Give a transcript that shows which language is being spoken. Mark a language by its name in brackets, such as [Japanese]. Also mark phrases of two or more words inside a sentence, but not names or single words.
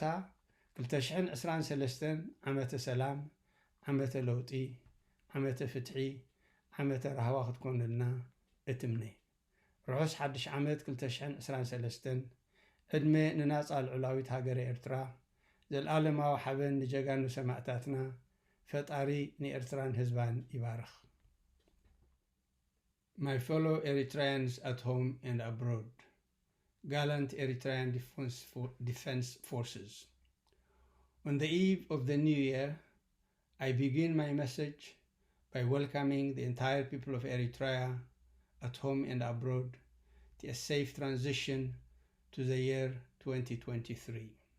[Tigrinya] 2023 ዓመተ ሰላም፣ ዓመተ ለውጢ፣ ዓመተ ፍትሒ፣ ዓመተ ረህዋ ክትኮነልና እትምነ። ርሑስ ሓድሽ ዓመት 2023 ዕድመ ንናፃ ልዑላዊት ሃገረ ኤርትራ ዘለኣለማዊ ሓበን ንጀጋኑ ሰማዕታትና ፈጣሪ ንኤርትራን ህዝባን ይባርኽ። [English] My fellow Eritreans at home and abroad, gallant Eritrean defense forces. On the eve of the new year, I begin my message by welcoming the entire people of Eritrea at home and abroad to a safe transition to the year 2023.